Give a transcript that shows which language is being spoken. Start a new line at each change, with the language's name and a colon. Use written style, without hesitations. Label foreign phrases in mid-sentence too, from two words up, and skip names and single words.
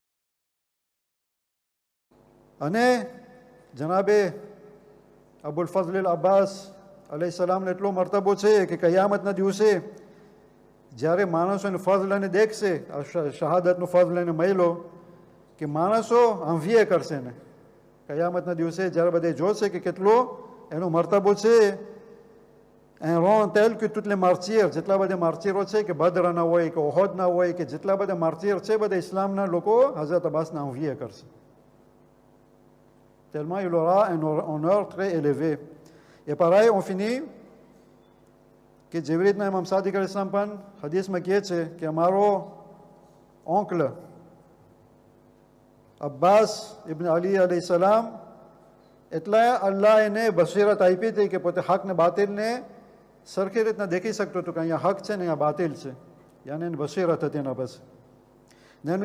Gujarati: અને જનાબે અબુલ ફઝલ અબ્બાસ
Arabic: عليه السلام
Gujarati: એટલો મર્તબો છે કે કયામતના દિવસે જ્યારે માણસો એને ફઝલને દેખશે, શહાદતનું ફઝલને મહિલો, કે માણસો આંભીએ કરશે ને કયામતના દિવસે જ્યારે બધે જોશે કે કેટલો એનો મર્તબો છે.
French: un rang tel que toutes les martyrs,
Gujarati: જેટલા બધા માર્તીરો છે કે બદરના હોય કે ઓહદના હોય કે જેટલા બધા માર્તીર છે બધા ઇસ્લામના લોકો હઝરત અબ્બાસને આંભીએ કરશે.
French: Tellement il aura un honneur très élevé. Et pareil, on finit
Gujarati: કે જેવી રીતના ઇમામ સાદિક
Arabic: عليه السلام
Gujarati: પણ હદીસમાં કહે છે કે અમારો ઓન્કલ અબ્બાસ ઇબ્ન અલી
Arabic: عليه السلام,
Gujarati: એટલે અલ્લાહ એને બસીરત આપી હતી કે પોતે હક ને બાતિલને સરખી રીતના દેખી શકતો હતો કે અહીંયા હક છે ને અહીંયા બાતિલ છે, યાની એની બસીરત હતી એના પાસે.